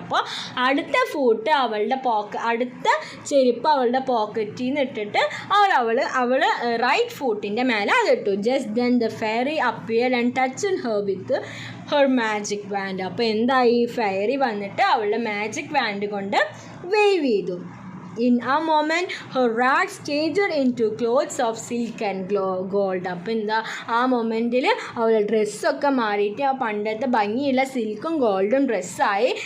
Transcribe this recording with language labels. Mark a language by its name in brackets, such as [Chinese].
[Malayalam] അപ്പോൾ അടുത്ത ഫുട്ട് അടുത്ത ചെരുപ്പ് അവളുടെ പോക്കറ്റിൽ നിന്ന് ഇട്ടിട്ട് അവൾ റൈറ്റ് ഫുട്ടിൻ്റെ മേലെ അതിട്ടു. [English] Just then the fairy appeared and touch her with her magic wand. [Malayalam] അപ്പോൾ എന്തായി, ഫെയറി വന്നിട്ട് അവളുടെ മാജിക് വാൻഡ് കൊണ്ട് വേവ് ചെയ്തു. [English] In a moment her rags changed into clothes of silk and gold. [Malayalam] അപ്പോൾ എന്താ, ആ മൊമെൻറ്റിൽ അവളുടെ ഡ്രസ്സൊക്കെ മാറിയിട്ട് ആ പണ്ടത്തെ ഭംഗിയുള്ള സിൽക്കും ഗോൾഡും ഡ്രസ്സായി.